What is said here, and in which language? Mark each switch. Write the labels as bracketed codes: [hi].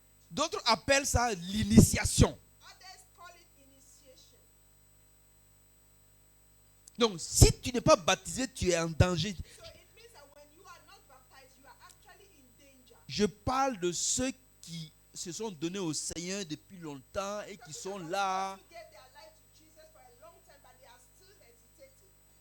[fr] D'autres appellent ça l'initiation. [en] Others call it initiation. [fr] Donc, si tu n'es pas baptisé, tu es en danger. [en] So it means that when you are not baptized, you are actually in danger. [fr] Je parle de ceux qui se sont donnés au Seigneur depuis longtemps et qui sont là. [en] You gave their life to Jesus for a long time, but they are still hesitating.